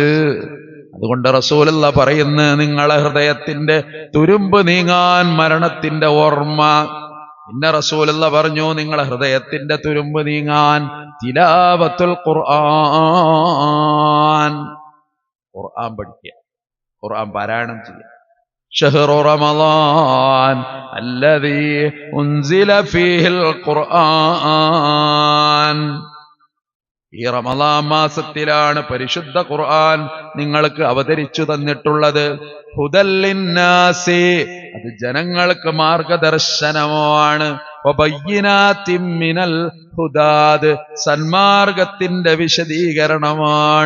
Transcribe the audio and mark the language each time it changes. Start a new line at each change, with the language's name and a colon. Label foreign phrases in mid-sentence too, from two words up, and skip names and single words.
Malayalam: അതുകൊണ്ട് റസൂലുള്ള പറയുന്നു, നിങ്ങളെ ഹൃദയത്തിന്റെ തുരുമ്പ് നീങ്ങാൻ മരണത്തിന്റെ ഓർമ്മ. പിന്നെ റസൂലുള്ള പറഞ്ഞു, നിങ്ങളെ ഹൃദയത്തിന്റെ തുരുമ്പ് നീങ്ങാൻ
Arabic: تلاوة القرآن,
Malayalam: ഖുർആൻ പഠിക്കുക, ഖുർആൻ പാരായണം ചെയ്യുക.
Arabic: شهر رمضان الذي أنزل فيه القرآن.
Malayalam: ഈ റമളാൻ മാസത്തിലാണ് പരിശുദ്ധ ഖുർആൻ നിങ്ങൾക്ക് അവതരിച്ചു തന്നിട്ടുള്ളത്.
Arabic: هدى للناس,
Malayalam: അത് ജനങ്ങൾക്ക് മാർഗദർശനമാണ്.
Arabic: وبينات من الهدى,
Malayalam: സന്മാർഗത്തിന്റെ വിശദീകരണമാണ്.